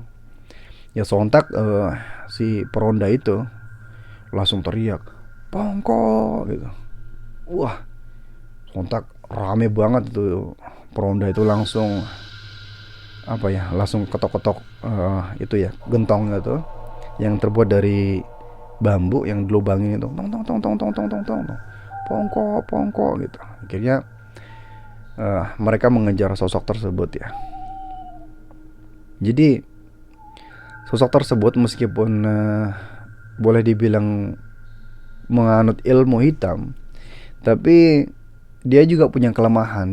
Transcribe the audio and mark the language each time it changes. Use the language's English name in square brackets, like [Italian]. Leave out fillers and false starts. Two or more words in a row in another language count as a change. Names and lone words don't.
[Indonesian] Ya sontak si peronda itu langsung teriak, "Pongko!" gitu. Wah, sontak rame banget itu peronda itu, langsung langsung ketok-ketok itu ya, gentong gitu yang terbuat dari bambu yang dilubangin itu, tong tong tong tong tong tong tong tong, pongko gitu. Akhirnya mereka mengejar sosok tersebut ya. Jadi sosok tersebut meskipun boleh dibilang menganut ilmu hitam, tapi dia juga punya kelemahan.